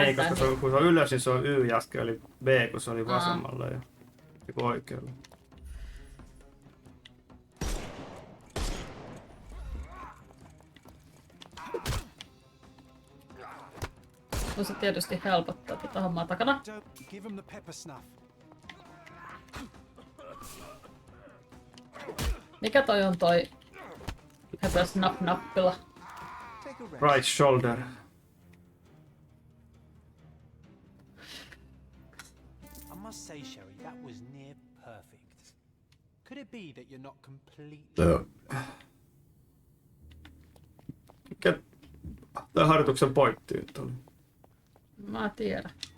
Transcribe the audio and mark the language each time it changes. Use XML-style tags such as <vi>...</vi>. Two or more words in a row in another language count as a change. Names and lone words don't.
<fi>Ei, koska se on, kun se on ylös, niin se on Y ja äsken oli B, kun se oli vasemmalla ja oikealla. Se tietysti helpottaa tätä hommaa takana.</fi> <en>Give him the pepper snuff.</en> <fi>Mikä toi on toi</fi> <en>pepper snuff</en> <fi>nappila?</fi> <en>Right shoulder. I must say, Sherry, that was near perfect. Could it be that you're not completely...</en> <fi>Mikä tää harjoituksen pointti nyt oli? Mä tiedän.</fi>